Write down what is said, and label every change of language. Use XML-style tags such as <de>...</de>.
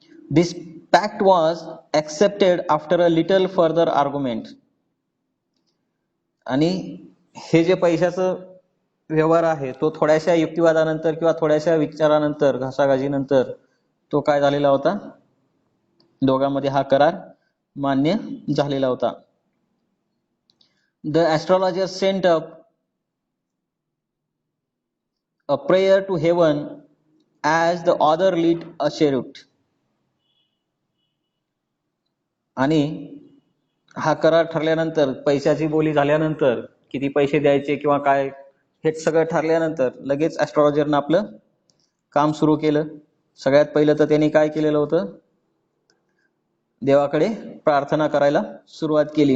<en>This pact was accepted after a little further argument.</en> <mr>आणि हे जे पैशाचं व्यवहार आहे तो थोड्याशा युक्तिवादानंतर किंवा थोड्याशा विचारानंतर, घासाघाजीनंतर तो काय झालेला होता? दोघांमध्ये हा करार मान्य झालेला होता.</mr> <en>The astrologer sent up a prayer to heaven as the author lit a cheroot.</en> <mr>आणि हा करार ठरल्यानंतर, पैशाची बोली झाल्यानंतर, किती पैसे द्यायचे किंवा काय हेच सगळं ठरल्यानंतर लगेच ॲस्ट्रॉलॉजरनं आपलं काम सुरू केलं. सगळ्यात पहिलं तर त्यांनी काय केलेलं होतं, देवाकडे प्रार्थना करायला सुरुवात केली.</mr>